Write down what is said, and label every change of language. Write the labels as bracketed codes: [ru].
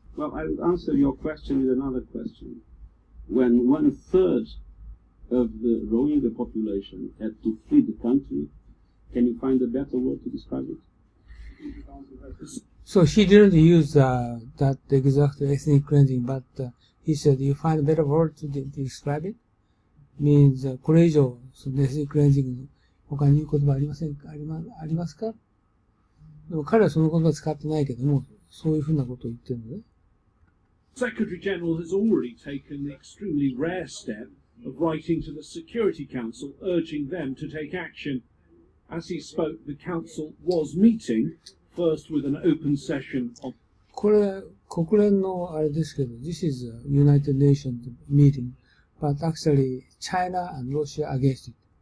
[en] Well, I would answer your question with another question. When 1/3 of the Rohingya population had to flee the country, can you find a better word to describe it? So he didn't use that exact ethnic cleansing, but he said, you find a better word to describe it? [ja] Means, これ以上、そのethnic cleansing 他に言う言葉ありますか？でも彼はその言葉使ってないけども、そういうふうなことを言ってるのね。 [en] Secretary General has already taken the extremely rare step of writing to the Security Council urging them to take action. As he spoke, the Council was meeting, first with an open session of... [ja] これ、国連のあれですけど、 [en] this is a United Nations meeting, but actually China and Russia against it.